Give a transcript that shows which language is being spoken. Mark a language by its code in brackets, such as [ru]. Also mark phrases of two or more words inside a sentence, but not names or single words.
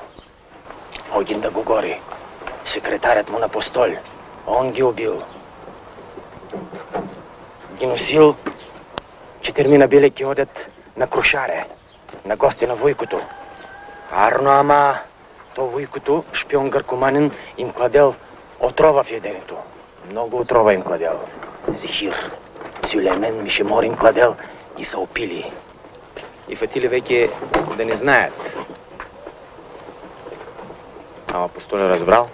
[mk] Огин да го гори. Секретарят му на постол. Он ги убил. Ги носил. Четирмина били ги одят на Крушаре. На гости на Вуйкото. Арно, ама то Вуйкото, шпион гъркоманин, им кладел отрова в яденето. Много отрова им кладел. Зихир, Сюлеймен, Мишемор им кладел и са опили. И фатили веке да не знаят. Ама Постоля разбрал.